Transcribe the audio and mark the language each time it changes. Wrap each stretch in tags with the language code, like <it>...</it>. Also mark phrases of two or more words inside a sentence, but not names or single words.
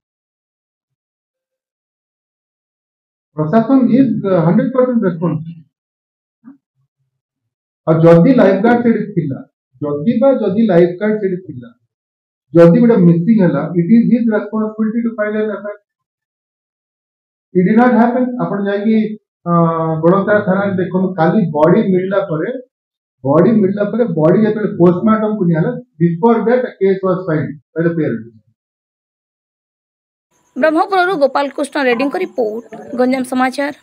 <en>प्रशासन is 100% responsible</en> <or>ଆଉ ଯଦି ଲାଇଫ ଗାର୍ଡ ସେ ଥିଲା ଯଦି ଲାଇଫ ଗାର୍ଡ ସେ ଥିଲା ଯଦି ଗୋଟେ ମିସିଂ ହେଲା</or> <en>it is his responsibility to file an FIR it did not happen</en> <or>ଆପଣ ଯାଇ ବଡ଼ତରା ଥାନା ଦେଖ କାଲି ବଡି ମିଳିଲା ପରେ ବଡି ଯେତେ ପୋଷ୍ଟମର୍ଟମକୁ ନିଆଗଲା</or> <en>before that case was filed by the parents</en> <or>ब्रह्मपुरରୁ ଗୋପାଳ କୃଷ୍ଣ ରେଡ୍ଡୀଙ୍କ ରିପୋର୍ଟ ଗଞ୍ଜାମ समाचार।</or>